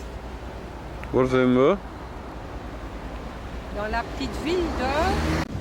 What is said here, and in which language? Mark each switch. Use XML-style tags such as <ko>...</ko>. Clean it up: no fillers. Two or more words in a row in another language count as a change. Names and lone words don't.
<nl>Waar zijn we?</nl> <fr>Dans la petite ville de...</fr>